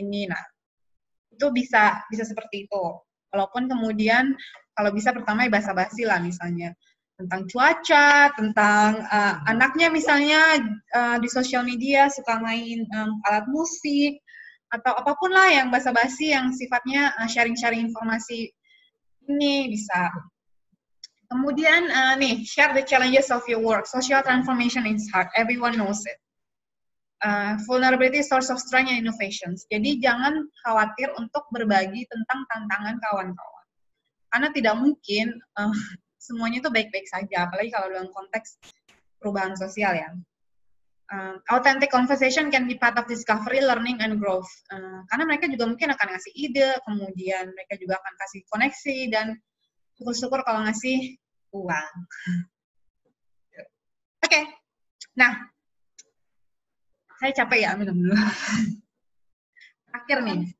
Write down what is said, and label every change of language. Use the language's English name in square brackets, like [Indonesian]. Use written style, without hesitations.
[Indonesian] Nah, itu bisa seperti itu. Walaupun kemudian kalau bisa pertama ya basa-basi lah, misalnya tentang cuaca, tentang anaknya misalnya di sosial media suka main alat musik, atau apapun lah yang basa-basi yang sifatnya sharing-sharing informasi ini bisa. Kemudian nih, [English] share the challenges of your work. Social transformation is hard, everyone knows it. Vulnerability source of strength and innovations. [Indonesian] Jadi jangan khawatir untuk berbagi tentang tantangan kawan-kawan. Karena tidak mungkin semuanya itu baik-baik saja, apalagi kalau dalam konteks perubahan sosial ya. [English] Authentic conversation can be part of discovery, learning, and growth. [Indonesian] Karena mereka juga mungkin akan ngasih ide, kemudian mereka juga akan kasih koneksi, dan syukur-syukur kalau ngasih uang. Oke. Nah, saya capek ya, minum dulu. Terakhir nih.